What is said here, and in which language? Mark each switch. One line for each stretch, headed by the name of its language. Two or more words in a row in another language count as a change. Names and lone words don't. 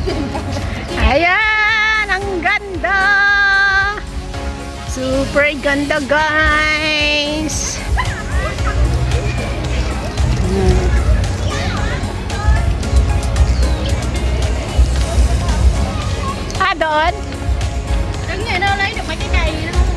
Filipino: Ayan. Ang ganda. Super ganda, guys. Ah, doon?
Vietnamese: Đừng nghe đâu lấy được mấy cái cây đó.